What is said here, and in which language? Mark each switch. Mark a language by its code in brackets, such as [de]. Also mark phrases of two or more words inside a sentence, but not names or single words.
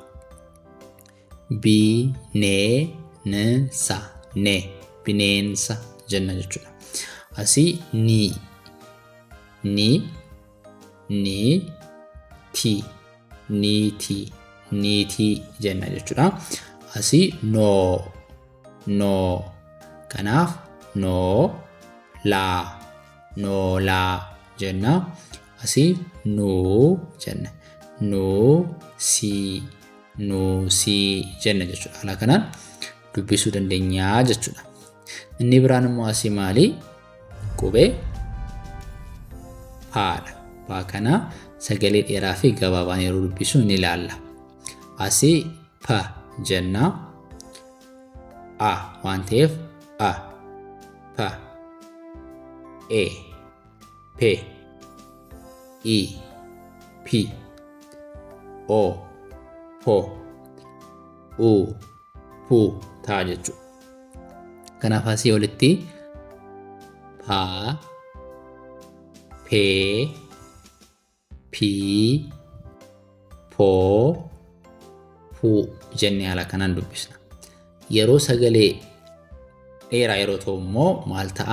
[om] Bineensa. Ne. Bineensa jenna jechuudha. Asii ni. Ni. Ti. Niiti. Niiti jenna jechuudha. Asii no. No. Kanaaf no la. No la jenna. Asii nu jenna. Nu si. Nu si jenna jechuudha. Haala kanaan dubbisuu dandeenya jechuudha. Inni biraan immoo asii maali? Qubee paadha. Paa kana sagalee dheeraa fi gabaabaan yeroo dubbisu ni ilaalla. Asii pa jenna. A waan ta'eef a. Pa. E. Pe. I. Pi. O. Po. U. Pu ta'a jechuudha. Kanaaf asii olitti paa, pee, pii, poo, puu jennee haala kanaan dubbisna. Yeroo sagalee dheeraa yeroo ta'u immoo maal ta'a?